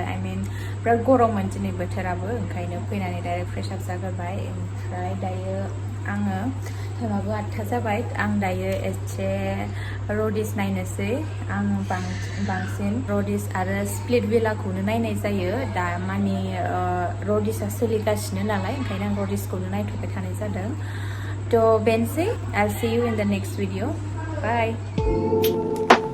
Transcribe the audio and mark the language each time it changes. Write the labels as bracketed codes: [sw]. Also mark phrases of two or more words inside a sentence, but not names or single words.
[brx] आइ मिन बिराद गरममोन दिनै बोथोराबो ओंखायनो फैनानै [en] direct fresh [brx] आप जाग्रोबाय ओमफ्राय दायो आङो टाइमाबो 8था जाबाय आं दायो एसे रडिस नायनोसै आं बांसिन रडिस आरो स्प्लिट भिलाखौनो नायनाय जायो दा माने रडिसआ सोलिगासिनो नालाय ओंखायनो आं रडिसखौनो नायथ'बाय थानाय जादों थ' बेनोसै [en] I'll see you in the next video. Bye.